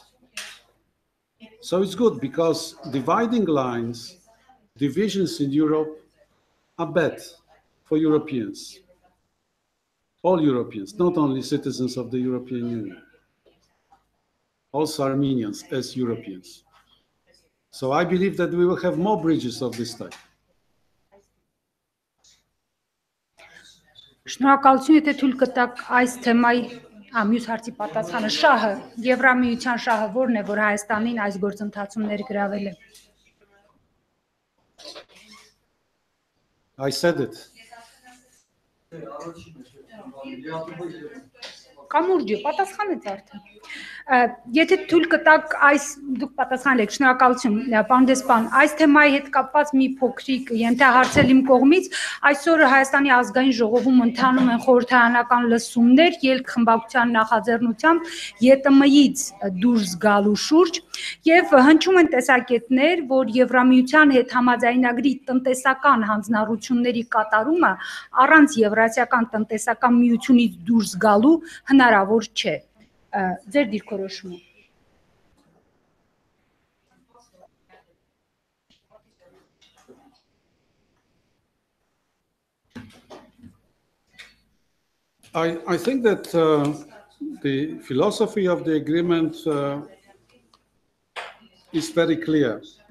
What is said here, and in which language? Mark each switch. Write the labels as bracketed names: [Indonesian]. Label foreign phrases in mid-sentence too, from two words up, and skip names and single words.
[English] So it's good because dividing lines, divisions in Europe are bad for Europeans. All Europeans, not only citizens of the European Union, also Armenians as Europeans. So I believe that we will have more bridges of this type. [Armenian] Շնորհակալություն, եթե թույլ կտաք այս թեմայի մյուս հարցի պատասխանը շահը, Եվրամիության շահը որն է, որ Հայաստանին այս գործընթացում ներգրավել է։ [English] I said it. [Armenian] Կամուրջը պատասխանեց արդեն։ Եթե թույլ կտաք այս դուք պատասխանել եք, շնորհակալություն, պարոն դեսպան, այս թեմայի հետ կապված մի փոքրիկ ենթահարցել իմ կողմից, այսօր Հայաստանի ազգային ժողովում ընթանում են խորհրդարանական լսումներ ելք խմբակցության նախաձեռնությամբ ԵՏՄ-ից դուրս գալու շուրջ եւ հնչում են տեսակետներ, որ Եվրամիության հետ համաձայնագրի տնտեսական հանձնառությունների կատարումը առանց Եվրասիական տնտեսական միությունից դուրս գալու հնարավոր չէ։ Ձեր դիրքորոշումը։ [English] I think that the philosophy of the agreement is very clear.